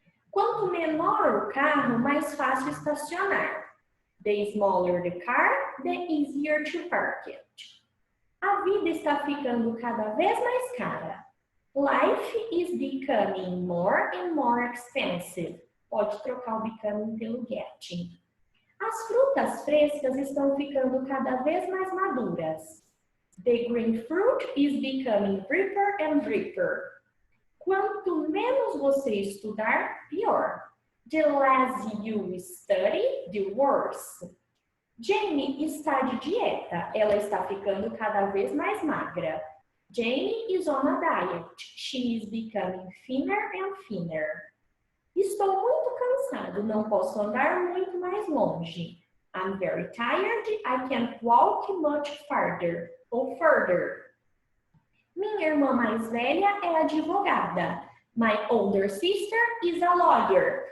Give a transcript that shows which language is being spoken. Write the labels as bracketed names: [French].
[Portuguese] Quanto menor o carro, mais fácil estacionar. [English] The smaller the car, the easier to park it. [Portuguese] A vida está ficando cada vez mais cara. [English] Life is becoming more and more expensive. [Portuguese] Pode trocar o becoming pelo getting. As frutas frescas estão ficando cada vez mais maduras. [English] The green fruit is becoming riper and riper. [Portuguese] Quanto menos você estudar, pior. [English] The less you study, the worse. [Portuguese] Jane está de dieta. Ela está ficando cada vez mais magra. [English] Jane is on a diet. She is becoming thinner and thinner. [Portuguese] Estou muito cansado. Não posso andar muito mais longe. [English] I'm very tired. I can't walk much farther. [Portuguese] Ou further. Minha irmã mais velha é advogada. [English] My older sister is a lawyer.